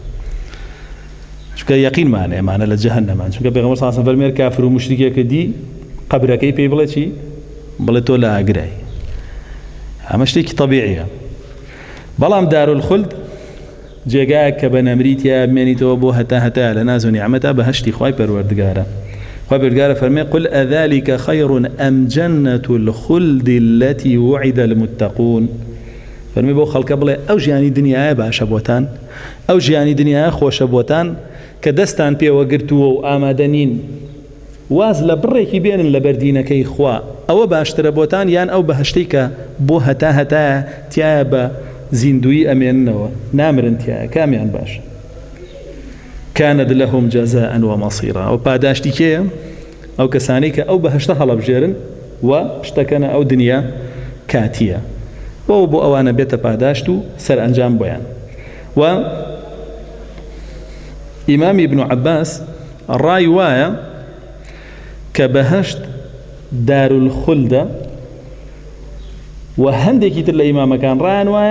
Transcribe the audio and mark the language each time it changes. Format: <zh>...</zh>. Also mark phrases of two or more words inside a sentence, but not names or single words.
<ckb>چونکە یەقینمانە ئێمانە لە جەهەنەمان چونکە پێغەمبەر</ckb> <ar>صلی الله علیه و سلم</ar> <ckb>فەرمێ کافر و موشریکێکە دی قەبرەکەی پێی بڵێ چی بڵێ تۆ لە ئاگرای ئەمە شتێکی طەبیعیە بەڵام دارولخولد جێگایەک کە بە نەمریتە بمێنیتەوە بۆ هەتا لە ناز و نیعمەتە بەهەشتی خوای پەروەردگارە خوای پەروەردگارە فەرمێ</ckb> <ar>قل ئەذلك خەیر ئەم جەنەة الخلد التي وعد المتقون</ar> <ckb>فەرمێ بۆ خەڵکە بڵێ ئەو ژیانی دنیاە باشە بۆتان ئەو ژیانی دنیاە خۆشە بۆتان کە دەستان پێوە گرتووە و ئامادە نین واز لە بڕێکی بێنن لە بەردینەکەی خوا ئەوە باشترە بۆتان یان ئەو بەهەشتەی کە بۆ هەتا تایە بە زیندوی ئەمێننەوە نامرن تایە کامیان باش</ckb> <ar>كانت لهم جزاء ومصيرا</ar> <ckb>و پاداشتی کێیە ئەو کەسانی کە ئەو بەهەشتە هەڵەبژێرن و شتەکەنە ئەو دنیا کاتیە بۆ ئەوانە بێتە پاداشت و سەرئەنجام بۆیان و ئیمام ابن عباس ڕای وایە کە بەهەشت دارولخولدە و هەندێکی تر لە ئیمامەکان ڕایان وایە</ckb>